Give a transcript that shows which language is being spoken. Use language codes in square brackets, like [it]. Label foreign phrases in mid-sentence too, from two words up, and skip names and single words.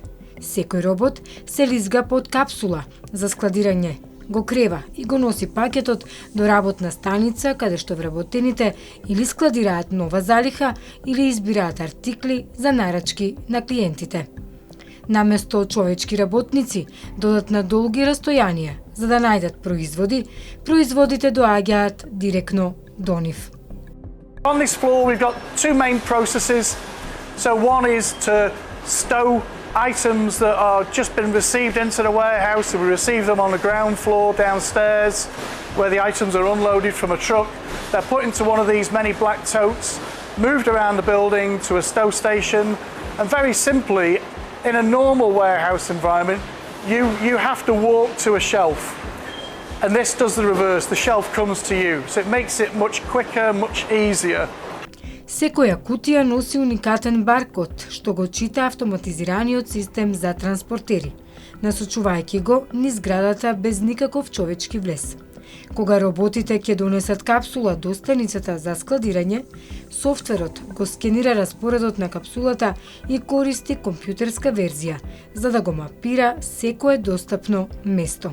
[mk] Секој робот се лизга под капсула за складирање, го крева и го носи пакетот до работна станица каде што вработените или складираат нова залиха или избираат артикли за нарачки на клиентите. Наместо човечки работници додат на долги растојанија за да најдат производи, производите доаѓаат директно до нив. [en] On this floor we've got two main processes. So one is to stow items that are just been received into the warehouse. So we receive them on the ground floor downstairs where the items are unloaded from a truck. They're put into one of these many black totes, moved around the building to a stow station, and very simply, in a normal warehouse environment, you have to walk to a shelf. And this does the reverse, the shelf comes to you. So it makes it much quicker, much easier. [mk] Секоја кутија носи уникатен баркод, што го чита автоматизираниот систем за транспортери, насочувајќи го низ зградата без никаков човечки влез. Кога роботите ќе донесат капсула до станицата за складирање, софтверот го скенира распоредот на капсулата и користи компјутерска верзија, за да го мапира секое достапно место.